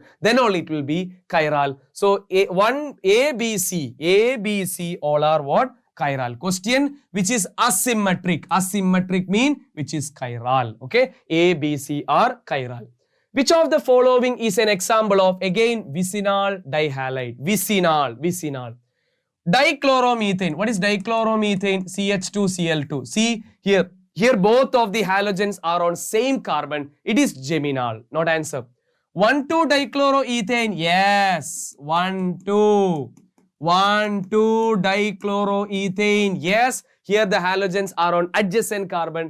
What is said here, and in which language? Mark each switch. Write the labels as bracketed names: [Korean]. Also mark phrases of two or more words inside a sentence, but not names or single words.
[English] Then only it will be chiral. So, A, B, C, all are what? Chiral. Question which is asymmetric. Asymmetric mean which is chiral. Okay. A, B, C are chiral. Which of the following is an example of, again, vicinal dihalide? Vicinal. Dichloromethane. What is dichloromethane? CH2Cl2. See here. Here both of the halogens are on same carbon. It is geminal. Not answer. 1,2-dichloroethane. Yes. 1,2-dichloroethane. Yes. Here the halogens are on adjacent carbon.